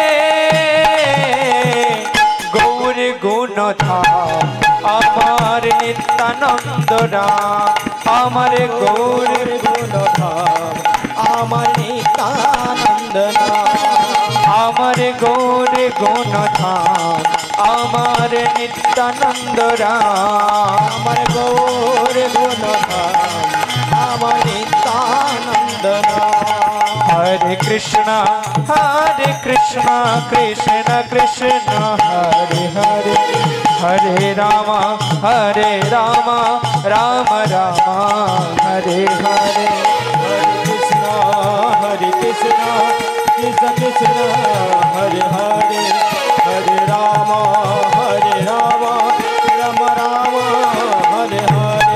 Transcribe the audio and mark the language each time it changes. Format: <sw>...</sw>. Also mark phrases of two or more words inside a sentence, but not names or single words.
<bn>গৌর গুণধাম আমার নিত্যানন্দ রাম, আমার গৌর গুণধাম আমার নিত্যানন্দ রাম, আমার গৌর গুণধাম আমার নিত্যানন্দ রাম, আমার গৌর গুণধাম আমার নিত্যানন্দ রাম।</bn> <sa>हरे कृष्णा कृष्ण कृष्ण हरे हरे, हरे राम राम राम हरे हरे। हरे कृष्णा कृष्ण कृष्ण हरे हरे, हरे राम राम राम हरे हरे।</sa>